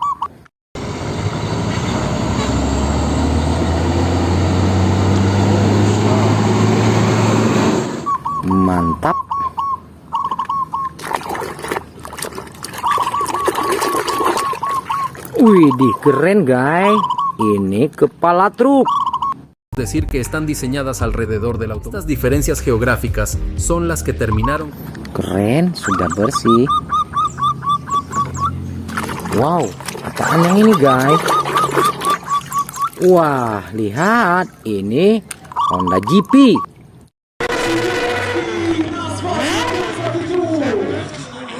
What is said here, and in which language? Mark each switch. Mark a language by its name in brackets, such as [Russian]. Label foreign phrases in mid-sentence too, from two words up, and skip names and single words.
[Indonesian] Mantap. Widih, keren guys. Ini kepala truk. [Spanish] Decir que están diseñadas alrededor del auto. Estas diferencias geográficas son las que terminaron. [Indonesian] Keren, sudah bersih. Wow, apaan yang ini guys? Wah, lihat, ini Honda GP.